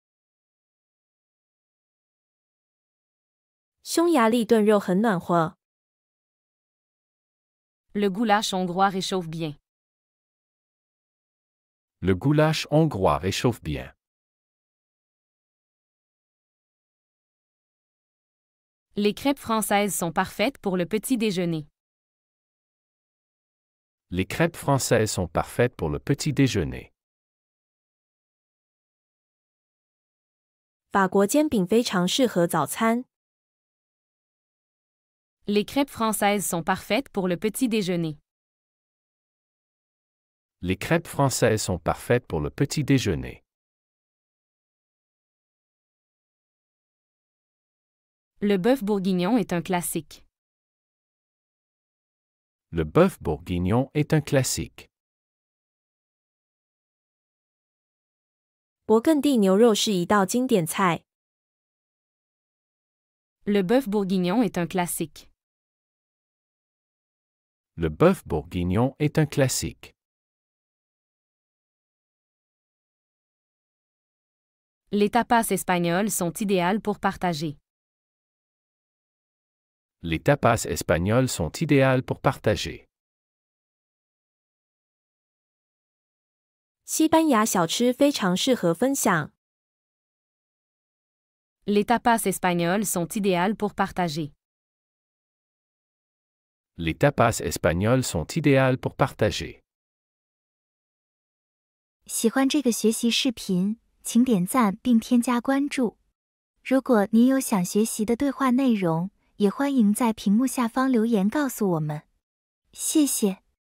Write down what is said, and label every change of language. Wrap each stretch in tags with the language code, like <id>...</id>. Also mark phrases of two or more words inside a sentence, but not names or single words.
<zh>匈牙利炖肉很暖和。</zh> <fr>Le goulash hongrois réchauffe bien. Le goulash hongrois réchauffe bien. Les crêpes françaises sont parfaites pour le petit déjeuner. Les crêpes françaises sont parfaites pour le petit déjeuner.</fr> <zh>法国煎饼非常适合早餐。</zh> <fr>Les crêpes françaises sont parfaites pour le petit déjeuner. Les crêpes françaises sont parfaites pour le petit déjeuner. Le bœuf bourguignon est un classique. Le bœuf bourguignon est un classique.</fr> <zh>勃艮第牛肉是一道经典菜。</zh> <fr>Le bœuf bourguignon est un classique. Le bœuf bourguignon est un classique. Les tapas espagnols sont idéales pour partager. Les tapas espagnols sont idéales pour partager.</fr> <zh>西班牙小吃非常适合分享。</zh> <fr>Les tapas espagnols sont idéales pour partager. Les tapas espagnols sont idéales pour partager.</fr> <zh>喜欢这个学习视频，请点赞并添加关注。如果您有想学习的对话内容，也欢迎在屏幕下方留言告诉我们。谢谢。</zh>